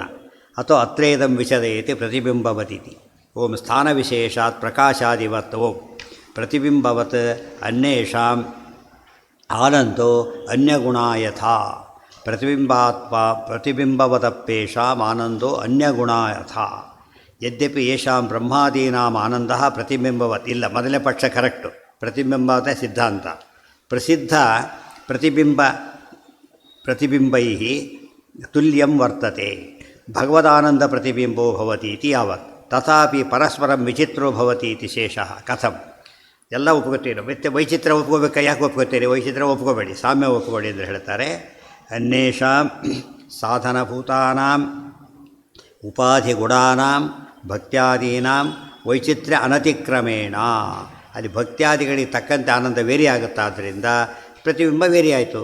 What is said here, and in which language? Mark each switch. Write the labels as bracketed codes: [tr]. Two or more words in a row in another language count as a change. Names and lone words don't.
[sa] ಅಥವಾ ಅತ್ರೇದಂ ವಿಶದಯತಿ ಪ್ರತಿಬಿಂಬವತೀತಿ. ಓಂ ಸ್ಥಾನ ವಿಶೇಷಾತ್ ಪ್ರಕಾಶಾದಿವತ್ ಓಂ ಪ್ರತಿಬಿಂಬವತ್ ಅನ್ಯೇಷಾಂ ಆನಂದೋ ಅನ್ಯಗುಣ ಯಥಾ ಪ್ರತಿಬಿಂಬವದಪ್ಪೇಷಾಂ ಆನಂದೋ ಅನ್ಯಗುಣ ಯಥಾ. ಯದ್ಯಪಿ ಯೇಷಾಂ ಬ್ರಹ್ಮಾದೀನಾಂ ಆನಂದ ಪ್ರತಿಬಿಂಬವತ್. [kn] ಇಲ್ಲ, ಮೊದಲನೇ ಪಕ್ಷ ಕರೆಕ್ಟು, ಪ್ರತಿಬಿಂಬವತ ಸಿದ್ಧಾಂತ. [sa] ಪ್ರಸಿದ್ಧ ಪ್ರತಿಬಿಂಬೈ ತುಲ್ಯಂ ವರ್ತತೆ. ಭಗವದಾನಂದ ಪ್ರತಿಬಿಂಬೋ ಭವತಿ ಇತಿ ಯಾವತ್. ತಥಾಪಿ ಪರಸ್ಪರಂ ವಿಚಿತ್ರೋ ಭವತಿ ಇತಿ ಶೇಷಃ. ಕಥಂ? [kn] ಎಲ್ಲ ಒಪ್ಕೋತೀರಿ, ಮತ್ತೆ ವೈಚಿತ್ರ್ಯ ಒಪ್ಕೋಬೇಕಾ? ಯಾಕೆ ಒಪ್ಕೋತೀರಿ? ವೈಚಿತ್ರ್ಯ ಒಪ್ಕೋಬೇಡಿ, ಸಾಮ್ಯ ಒಪ್ಕೋಬೇಡಿ ಎಂದು ಹೇಳ್ತಾರೆ. [sa] ಅನ್ಯೇಷಾಂ ಸಾಧನಭೂತಾನಾಂ ಉಪಾಧಿಗುಣಾನಾಂ ಭಕ್ತ್ಯಾದೀನಾಂ ವೈಚಿತ್ರ್ಯ ಅನತಿಕ್ರಮೇಣ. [kn] ಅಲ್ಲಿ ಭಕ್ತ್ಯಾದಿಗಳಿಗೆ ತಕ್ಕಂತೆ ಆನಂದ ವೇರಿ ಆಗುತ್ತೆ, ಆದ್ದರಿಂದ ಪ್ರತಿಬಿಂಬ ವೇರಿ ಆಯಿತು.